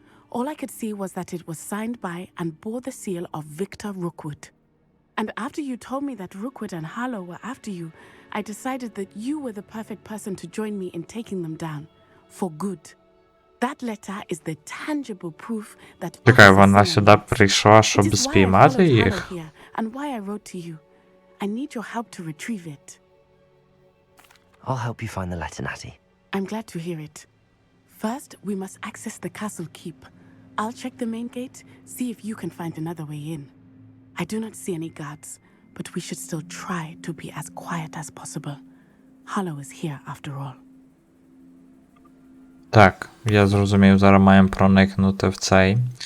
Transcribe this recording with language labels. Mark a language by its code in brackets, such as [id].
[en] All I could see was that it was signed by and bore the seal of Victor Rookwood. And after you told me that Rookwood and Harlow were after you, I decided that you were the perfect person to join me in taking them down. For good. That letter is the tangible proof that... [uk] Чекай, вона сюди прийшла, щоб спіймати їх? [en] And why I wrote to you. I need your help to retrieve it. I'll help you find the letter, Natty. I'm glad to hear it. First, we must access the castle keep. I'll check the main gate, see if you can find another way in. I do not see any guards, but we should still try to be as quiet as possible. Harlow is here after all. [uk] Так, я зрозумів, зараз маємо проникнути в цей.